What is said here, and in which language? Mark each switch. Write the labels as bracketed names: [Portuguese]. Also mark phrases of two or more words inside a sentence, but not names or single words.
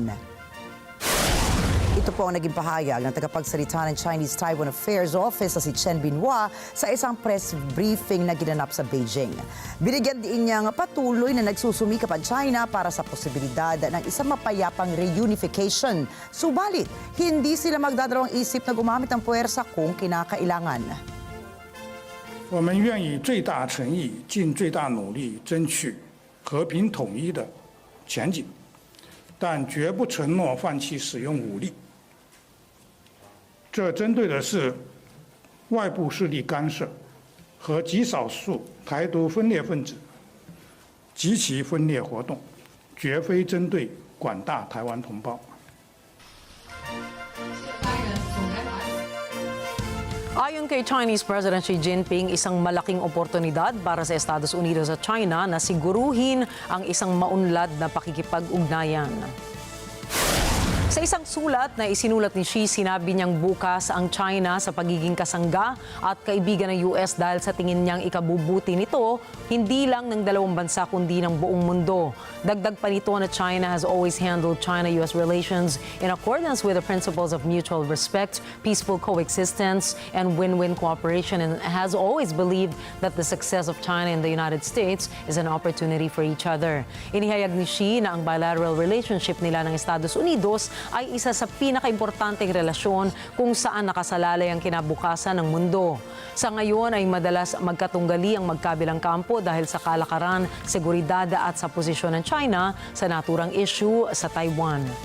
[Filipino] Ito po ang naging pahayag ng tagapagsalita ng Chinese-Taiwan Affairs Office na si Chen Binhua sa isang press briefing na ginanap sa Beijing. Binigyan din niyang patuloy na nagsusumikap ang China para sa posibilidad ng isang mapayapang reunification. Subalit, hindi sila magdadalawang isip na gumamit ng puwersa kung kinakailangan. [Chinese] 我们愿以最大诚意、尽最大努力争取和平统一的前景，但绝不承诺放弃使用武力。这针对的是外部势力干涉和极少数台独分裂分子及其分裂活动，绝非针对广大台湾同胞。 [Filipino] Ayon kay Chinese President Xi Jinping, isang malaking oportunidad para sa Estados Unidos at China na siguruhin ang isang maunlad na pakikipag-ugnayan. Sa isang sulat na isinulat ni Xi, sinabi niyang bukas ang China sa pagiging kasangga at kaibigan ng US dahil sa tingin niyang ikabubuti nito, hindi lang ng dalawang bansa kundi ng buong mundo. Dagdag pa nito na [English] China has always handled China-US relations in accordance with the principles of mutual respect, peaceful coexistence, and win-win cooperation, and has always believed that the success of China and the United States is an opportunity for each other. [Filipino] Inihayag ni Xi na ang [English] bilateral relationship [Filipino] nila ng Estados Unidos ay isa sa pinakaimportanteng relasyon kung saan nakasalalay ang kinabukasan ng mundo. Sa ngayon ay madalas magkatunggali ang magkabilang kampo dahil sa kalakaran, seguridad at sa posisyon ng China sa naturang issue sa Taiwan.